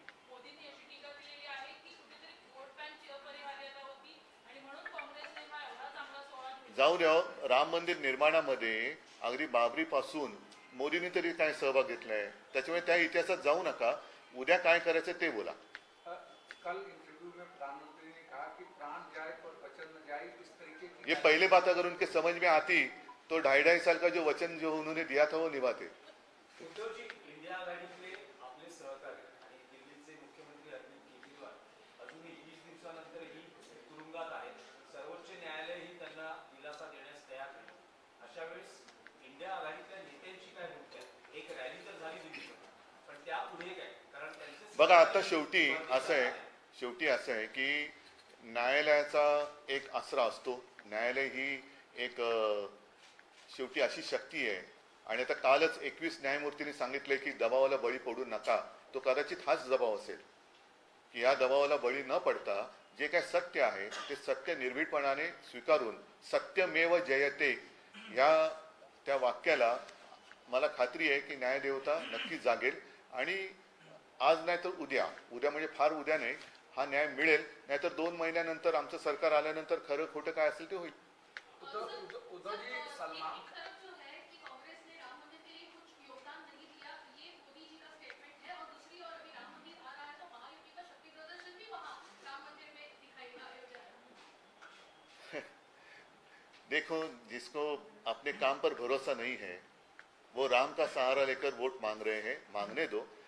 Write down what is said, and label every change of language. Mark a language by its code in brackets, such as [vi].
[mr] मोदींनी अशी टीका केलेली आहे की कुठेतरी वोट बँकची अपरिहार्यता होती आणि म्हणून काँग्रेसने हा एवढा चांगला सोहळा जाऊन यावं. राम मंदिर निर्माणामध्ये अगदी बाबरीपासून मोदींनी तरी काय सहभाग घेतलाय, त्याच्यामुळे त्या इतिहासात जाऊ नका. उद्या काय करायचं ते बोला. [hi] कल इंटरव्यू में प्रधानमंत्री ने कहा कि प्राण जाए पर वचन न जाए, इस तरीके की ये पहले बात अगर उनके समझ में आती तो 2.5 साल का जो वचन जो उन्होंने दिया था वो निभाते. [mr] उद्धवजी, इंडिया आघाडीतले आपले सहकारी आणि दिल्लीचे मुख्यमंत्री अरविंद केजरीवाल अजूनही 20 दिवसानंतरही तुरुंगात आहेत. सर्वोच्च न्यायालयही त्यांना दिलासा देण्यास तयार नाही. अशा वेळेस इंडिया आघाडीतल्या नेत्यांची काय भूमिका आहे? एक रॅली तर झाली दिल्लीत, पण त्यापुढे काय? कारण त्यांचे बघा, आता शेवटी असं आहे की न्यायालयाचा एक आसरा असतो. न्यायालय ही एक शेवटी अशी शक्ती आहे. आणि आता कालच 21 न्यायमूर्तींनी सांगितले की दबावाला बळी पडू नका. तो कदाचित हाच दबाव असेल की या दबावाला बळी न पडता जे काय सत्य आहे ते सत्य निर्भीडपणाने स्वीकारून सत्यमेव जयते या त्या वाक्याला मला खात्री आहे की न्यायदेवता नक्कीच जागेल. आणि आज नाही तर उद्या म्हणजे फार उद्या नाही, हा न्याय मिळेल. नाहीतर 2 महिन्यानंतर आमचं सरकार आल्यानंतर खरं खोटं काय असेल ते होईल. [hi] उद्धव जी, सलमान एक तरफ जो है कि कांग्रेस ने राम मंदिर के लिए कुछ योगदान नहीं दिया, ये मोदी जी का स्टेटमेंट है, और दूसरी ओर अभी राम मंदिर आ रहा है तो महायुति का शक्ति प्रदर्शन भी वहां राम मंदिर में दिखाई अयोध्या में. देखो, जिसको अपने काम पर भरोसा नहीं है वो राम का सहारा लेकर वोट मांग रहे हैं, मांगने दो.